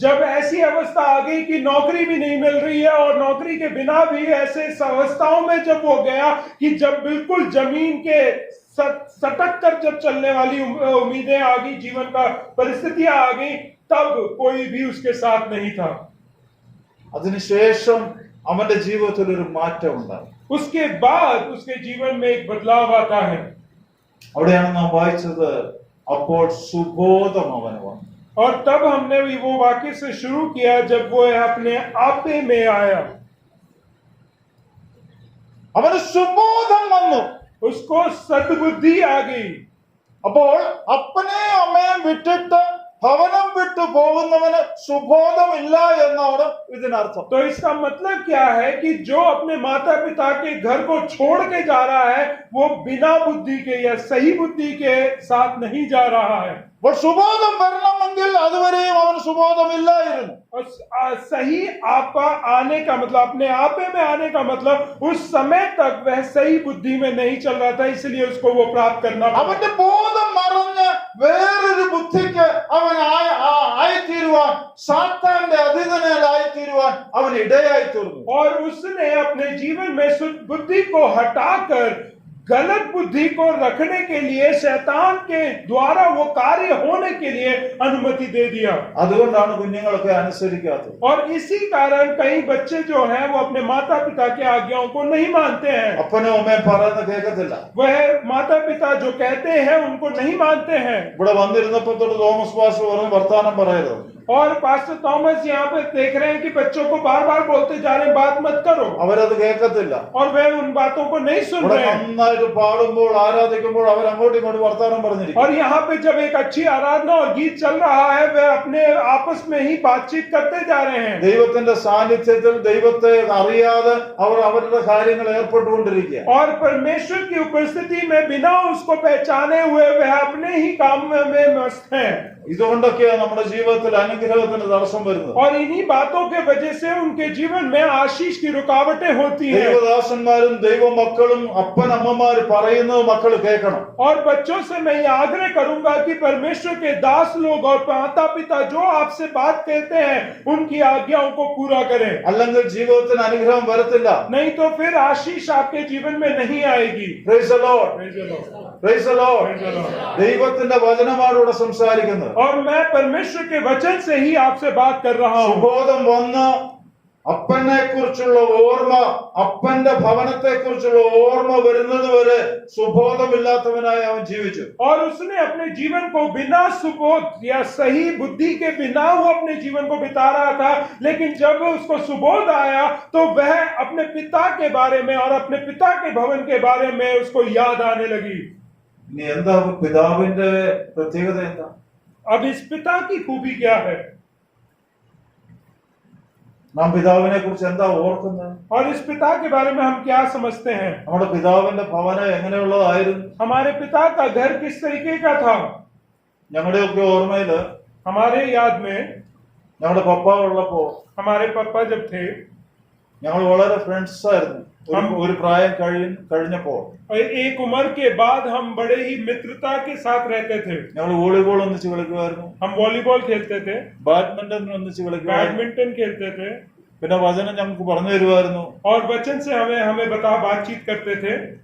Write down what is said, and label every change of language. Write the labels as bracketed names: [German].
[Hindi] जब ऐसी अवस्था आ गई कि नौकरी भी नहीं मिल रही है और नौकरी के बिना भी ऐसे अवस्थाओं में जब वो गया कि जब बिल्कुल जमीन के सटक कर जब चलने वाली उम्मीदें आ गई, जीवन का परिस्थितियां आ गई, तब कोई भी उसके साथ नहीं था। [Malayalam] അതിനുശേഷം അവന്റെ ജീവിതത്തിൽ ഒരു മാറ്റം ഉണ്ടായി. [Hindi] उसके बाद उसके जीवन में एक बदलाव आता है, [Malayalam] അവിടെയാണ് നാം വായിച്ചത് അപ്പോൾ സുബോധം അവന് വന്നു. [Hindi] और तब हमने भी वो वाक्य से शुरू किया जब वो अपने आपे में आया, [Malayalam] അവന് സുബോധം വന്നു. [Hindi] उसको सद्बुद्धि आ गई। [Malayalam] അപ്പോൾ അപ്പനെയും അമ്മയും വിട്ടിട്ട് ഭവനം വിട്ടു പോകുന്നവന് സുബോധമില്ല എന്നാണ് ഇതിനർത്ഥം. [Hindi] तो इसका मतलब क्या है कि जो अपने माता पिता के घर को छोड़ के जा रहा है वो बिना बुद्धि के या सही बुद्धि के साथ नहीं जा रहा है। [Malayalam] അപ്പോൾ സുബോധം വരണമെങ്കിൽ അതുവരെയും അവന് സുബോധമില്ലായിരുന്നു. [Hindi] और सही आपा आने का मतलब, अपने आपे में आने का मतलब उस समय तक वह सही बुद्धि में नहीं चल रहा था, इसलिए उसको वो प्राप्त करना पड़ा। [Malayalam] അവന്റെ ബോധം മറഞ്ഞ് വേറൊരു ബുദ്ധിക്ക് അവൻ ആയിത്തീരുവാൻ, സാത്താന്റെ അധീനനായിത്തീരുവാൻ അവൻ ഇടയായി തീർന്നു. [Hindi] और उसने अपने जीवन में शुद्ध बुद्धि को हटाकर गलत बुद्धि को रखने के लिए शैतान के द्वारा वो कार्य होने के लिए अनुमति दे दिया। [Malayalam] അതുകൊണ്ടാണ് കുഞ്ഞുങ്ങളൊക്കെ അനുസരിക്കാത്തത്. [Hindi] और इसी कारण कई बच्चे जो हैं वो अपने माता पिता की आज्ञाओं को नहीं मानते हैं, [Malayalam] അപ്പനും അമ്മയും പറയുന്നത് കേൾക്കത്തില്ല. [Hindi] वह माता पिता जो कहते हैं उनको नहीं मानते हैं। [Malayalam] ഇവിടെ വന്നിരുന്നപ്പോ തൊട്ട് തോമസ് പാസ്റ്റർ പറഞ്ഞ് വർത്താനം പറയരുത്. [Hindi] और पास्टर थॉमस यहाँ पे देख रहे हैं कि बच्चों को बार बार बोलते जा रहे हैं बात मत करो, [Malayalam] അവരത് കേൾക്കത്തില്ല. [Hindi] और वे उन बातों को नहीं सुन [Malayalam] ഇവിടെ [Hindi] रहे हैं। [Malayalam] നന്നായിട്ട് പാടുമ്പോൾ ആരാധിക്കുമ്പോൾ അവർ അങ്ങോട്ടും ഇങ്ങോട്ടും വർത്താനം പറഞ്ഞിരിക്കും. [Hindi] और यहाँ पे जब एक अच्छी आराधना और गीत चल रहा है वे अपने आपस में ही बातचीत करते जा रहे हैं। [Malayalam] ദൈവത്തിന്റെ സാന്നിധ്യത്തിൽ ദൈവത്തെ അറിയാതെ അവർ അവരുടെ കാര്യങ്ങൾ ഏർപ്പെട്ടുകൊണ്ടിരിക്കുക. [Hindi] और परमेश्वर की उपस्थिति में बिना उसको पहचाने हुए वह अपने ही काम में मस्त हैं। [Malayalam] ഇതുകൊണ്ടൊക്കെയാണ് നമ്മുടെ ജീവിതത്തിൽ അനുഗ്രഹത്തിന് തടസ്സം വരുന്നത്. [Hindi] और इन्हीं बातों के वजह से उनके जीवन में आशीष की रुकावटें होती हैं। [Malayalam] ദൈവദാസന്മാരും ദൈവമക്കളും അപ്പനമ്മമാര് പറയുന്നത് മക്കൾ കേൾക്കണം. [Hindi] और बच्चों से मैं ये आग्रह करूंगा कि परमेश्वर के दास लोग और माता पिता जो आपसे बात कहते हैं उनकी आज्ञाओं को पूरा करें, [Malayalam] അല്ലെങ്കിൽ ജീവിതത്തിന് അനുഗ്രഹം വരത്തില്ല. [Hindi] नहीं तो फिर आशीष आपके जीवन में नहीं आएगी। [English] Praise the Lord. Praise the Lord. Praise the Lord. Praise the Lord. [Malayalam] ദൈവത്തിന്റെ വചനമാണ് ഇവിടെ സംസാരിക്കുന്നത്. [Hindi] और मैं परमेश्वर के वचन से ही आपसे बात कर रहा हूँ। [Malayalam] സുബോധം വന്ന് അപ്പനെ കുറിച്ചുള്ള ഓർമ്മ, അപ്പന്റെ ഭവനത്തെ കുറിച്ചുള്ള ഓർമ്മ വരുന്നത് വരെ സുബോധമില്ലാത്തവനായി അവൻ ജീവിച്ചു. [Hindi] और उसने अपने जीवन को बिना सुबोध या सही बुद्धि के बिना वो अपने जीवन को बिता रहा था, लेकिन जब उसको सुबोध आया तो वह अपने पिता के बारे में और अपने पिता के भवन के बारे में उसको याद आने लगी. [Malayalam] ഇനി എന്താ പിതാവിന്റെ പ്രത്യേകത എന്താ? [Hindi] अब इस पिता की खूबी क्या है? [Malayalam] നാം പിതാവിനെ കുറിച്ച് എന്താ ഓർക്കുന്നത്? [Hindi] और इस पिता के बारे में हम क्या समझते हैं? [Malayalam] നമ്മുടെ പിതാവിന്റെ ഭവനം എങ്ങനെയുള്ളതായിരുന്നു? [Hindi] हमारे पिता का घर किस तरीके का था? [Malayalam] ഞങ്ങളുടെയൊക്കെ ഓർമ്മയില് [Hindi] हमारे याद में [Malayalam] ഞങ്ങളുടെ പപ്പ ഉള്ളപ്പോ [Hindi] हमारे पापा जब थे, [Malayalam] ഞങ്ങൾ വളരെ ഫ്രണ്ട്സ് ആയിരുന്നു. ഒരു പ്രായം കഴിഞ്ഞപ്പോൾ [Hindi] और एक उम्र के बाद हम बड़े ही मित्रता के साथ रहते थे. [Malayalam] ഞങ്ങൾ വോളിബോൾ ഒന്നിച്ച് കളിക്കുമായിരുന്നു, [Hindi] हम वॉलीबॉल खेलते थे, [Malayalam] ബാഡ്മിന്റൺ ഒന്നിച്ച് കളിക്കുമായിരുന്നു, [Hindi] बैडमिंटन खेलते थे, [Malayalam] പിന്നെ വചനം ഞങ്ങൾക്ക് പറഞ്ഞു തരുമായിരുന്നു. [Hindi] और वचन से हमें बातचीत करते थे.